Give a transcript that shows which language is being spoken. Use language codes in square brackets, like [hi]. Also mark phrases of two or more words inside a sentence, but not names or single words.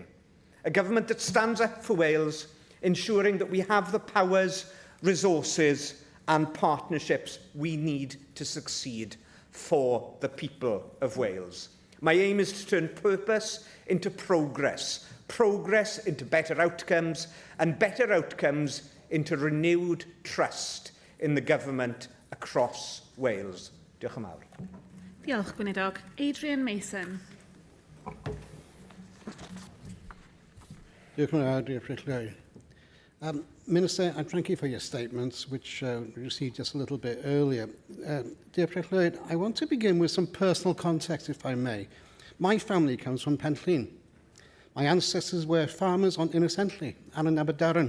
[en] A government that stands up for Wales, ensuring that we have the powers, resources and partnerships we need to succeed for the people of Wales. My aim is to turn purpose into progress, progress into better outcomes, and better outcomes into renewed trust in the government across Wales. [cy] Diolch yn fawr. Diolch, Gweinidog. Adrian Mason. Diolch yn fawr, Diolch. [en] Minister, I thank you for your statements, which we received just a little bit earlier. Dear Lloyd, I want to begin with some personal context, if I may. My family comes from Penllyn. My ancestors were farmers on Innocently and in Aberdaron.